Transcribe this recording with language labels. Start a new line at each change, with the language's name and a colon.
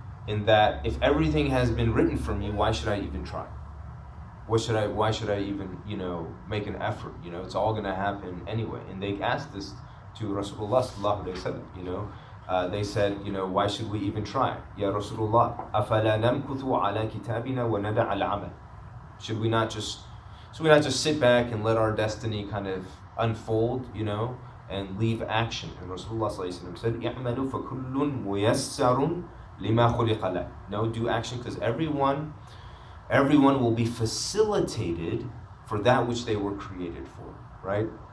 English: In that if everything has been written for me, why should I even try? Why should I even, you know, make an effort? You know, it's all gonna happen anyway. And they asked this to Rasulullah sallallahu alaihi wasallam, you know. They said, you know, why should we even try?
Arabic: Ya Rasulullah, أَفَلَا نَمْكُثُ عَلَى كِتَابِنَا وَنَدَعَ الْعَمَلِ.
English: Should we not just sit back and let our destiny kind of unfold, you know, and leave action?
Arabic: And Rasulullah said, "I'malu فَكُلٌّ مُيَسَّرٌ لِمَا خُلِقَ لَهُ."
English: No, do action, because everyone will be facilitated for that which they were created for, right?